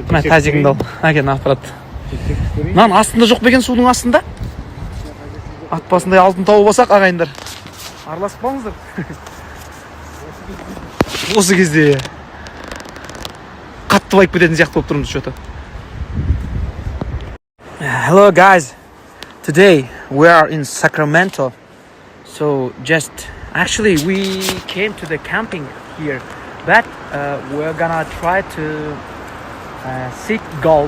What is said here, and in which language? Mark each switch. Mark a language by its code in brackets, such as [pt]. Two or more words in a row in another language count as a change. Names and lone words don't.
[kk] Мына тазигіңді ал. Әкен аппарат. Мынаның астында жоқ ба екен, судың астында? Ат басындай алтын тауып алсақ ағайындар. Араласып қалыңыздар. Осы кезде қатты байып кететін сияқты болып тұрмыз что-то. [en] Hello guys. Today we are in Sacramento. So actually we came to the camping here, but we're gonna try to seek gold.